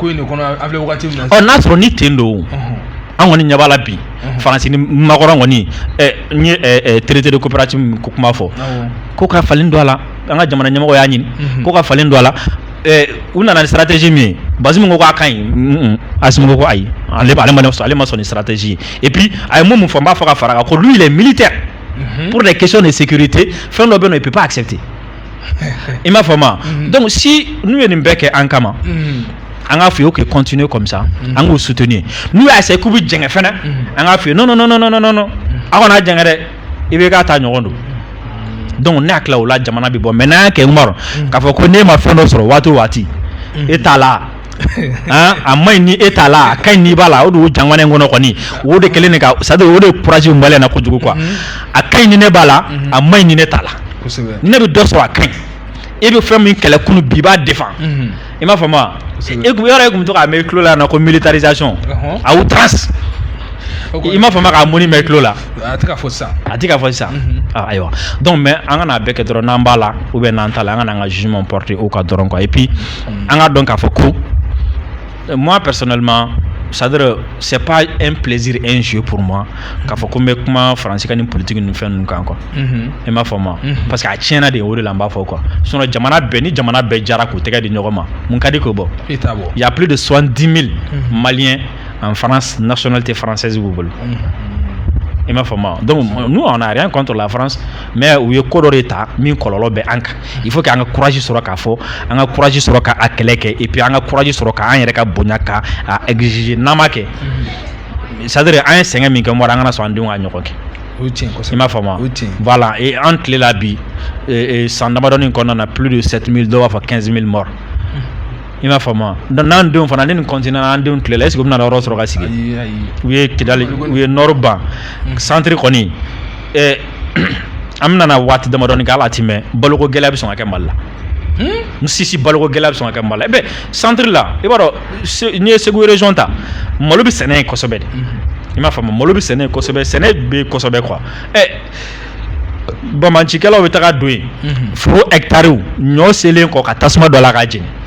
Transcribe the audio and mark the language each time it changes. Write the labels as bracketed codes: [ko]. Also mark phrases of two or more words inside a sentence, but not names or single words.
[bm] n'a sɔrɔ ni ten don an kɔni ɲɛ b'a la bi Faransi ni makɔrɔ kɔni n ye [fr] traité de coopérative [bm] ko kuma fɔ ko ka falen don a la an ka jamana ɲɛmɔgɔ y'a ɲini ko ka falen don a la u nana ni stratégie min ye Bazoum ko k'a ka ɲi Assimi ko ayi ale ma sɔn ni stratégie [fr] et puis [bm] a ye mun fɔ n b'a fɔ ka fara kan ko [fr] lui il est militaire pour des questions de sécurité [bm] fɛn dɔ bɛ yen nɔ [fr] il peut pas accepter [bm] i m'a fɔ ma donc si n'u ye nin bɛɛ kɛ an kama an k'a fɔ ye [fr] que continuer comme ça [bm] an k'u soutenir n'u y'a essayer k'u bɛ jɛngɛ fɛnɛ an k'a fɔ ye non a kana jɛngɛ dɛ i bɛ k'a ta ɲɔgɔn don donc ne hakili la o la jamana bɛ bɔ mais n'an y'a kɛ Umaru k'a fɔ ko n'e ma fɛn dɔ sɔrɔ waati o waati e t'a la a ma ɲi ni e t'a la a ka ɲi n'i b'a la o de y'o janŋɔnɛ kɔnɔ kɔni o de kɛlen de ka [fr] c'est-à-dire [bm] o de ye courage in bɔlen na kojugu quoi a ka ɲi ni ne b'a la a ma ɲi ni ne t'a la ni ne bɛ dɔ sɔrɔ a ka ɲi e bɛ fɛn min kɛlɛ kunu bi i b'a défend i m'a faamu wa yɔrɔ e kun bɛ to k'a mɛn i tulo la yan nɔ ko [fr] militarisation a outrance [bm] i m'a faamu k'a mɔni mɛn i tulo la a tɛ ka fɔ sisan ayiwa [fr] donc mais [bm] an kana bɛɛ kɛ dɔrɔn n'an b'a la [fr] ou bien [bm] n'an t'a la an kana an ka [fr] jugement porter [bm] o kan dɔrɔn quoi [fr] et puis [bm] an ka dɔn k'a fɔ ko [fr] moi personnellement c'est-à-dire c'est pas un plaisir et un jeu pour moi [bm] k'a fɔ ko n bɛ kuma Faransi ka ni politique ni fɛn ninnu kan quoi i m'a faamu [fr] parce que [bm] a tiɲɛna de o de la n b'a fɔ quoi sinon jamana bɛɛ ni jamana bɛɛ jara k'u tɛgɛ di ɲɔgɔn ma mun ka di k'o bɔ [fr] il y a plus de 70 000 Maliens en France nationalité française [bm] b'u bolo i m'a faamu [fr] donc nous on a rien contre la France mais [bm] u ye ko dɔ de ta min kɔlɔlɔ bɛ an kan [fr] il faut que [bm] an ka courage sɔrɔ k'a fɔ an ka courage sɔrɔ k'a kɛlɛ kɛ [fr] et puis [bm] an ka courage sɔrɔ k'an yɛrɛ ka bonya ka exiger n'an ma kɛ [fr] c'est-à-dire [bm] an ye sɛgɛn min kɛ Umaru an kana sɔn an denw ka ɲɔgɔn kɛ i m'a faamu [fr] voilà et [bm] an tile la bi san damadɔni kɔnɔna na [fr] plus de [bm] 7 000 dɔw b'a fɔ 15 000 morts i m'a faamu donc n'an denw fana ni nin continue na an denw tile la [fr] est-ce que [bm] u bɛna yɔrɔ sɔrɔ ka sigi u ye Kidali u ye Nord ban centre kɔni an bɛna waati damadɔni kɛ hali a ti mɛn baloko gɛlɛya bɛ sɔn ka kɛ Mali la sisi baloko gɛlɛya bɛ sɔn ka kɛ Mali la bɛ centre la i b'a dɔn n'i ye Segu région ta malo bɛ sɛnɛ yen kosɛbɛ de i m'a faamu malo bɛ sɛnɛ yen kosɛbɛ sɛnɛ bɛ kosɛbɛ quoi bamancikɛlaw bɛ taga don yen foro hectare ɲɔ selen kɔ ka tasuma dɔ la k'a jeni